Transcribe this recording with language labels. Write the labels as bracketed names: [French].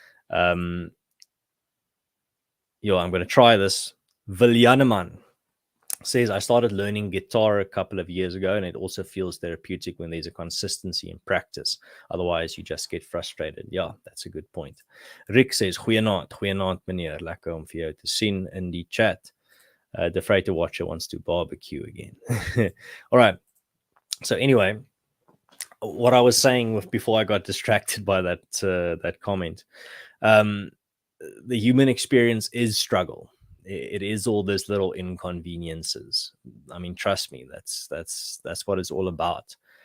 [English] I'm going to try this. Viljaneman says, I started learning guitar a couple of years ago, and it also feels therapeutic when there's a consistency in practice. Otherwise, you just get frustrated. Yeah, that's a good point. Rick says, [Afrikaans] goeienaand meneer. Lekker om vir jou te sien in die chat. [English] The Freighter Watcher wants to barbecue again. All right. So anyway, what I was saying before I got distracted by that comment, the human experience is struggle. It is all those little inconveniences. I mean, trust me, that's what it's all about.